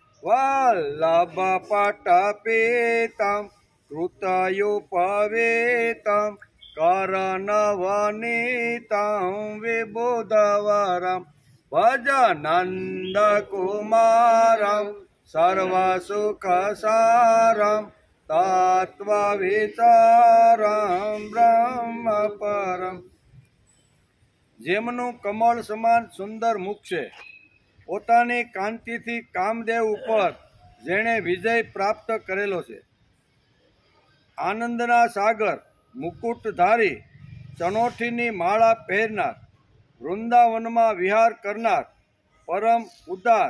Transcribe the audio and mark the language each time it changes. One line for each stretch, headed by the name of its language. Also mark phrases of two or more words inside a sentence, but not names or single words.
Sanskrit: वल्लभपटपीतं कृतयुपवीतं करनवनीतं विबुधवरं भजनन्दकुमारं सर्वसुखसारं तत्त्वविचारं ब्रह्मपरं।
Gujarati: જેમનું કમળ સમાન સુંદર મુખ છે, પોતાની કાંતિથી કામદેવ ઉપર જેણે વિજય પ્રાપ્ત કરેલો છે, આનંદના સાગર મુકુટધારી ચણોઠીની માળા પહેરનાર, વૃંદાવનમાં વિહાર કરનાર, પરમ ઉદાર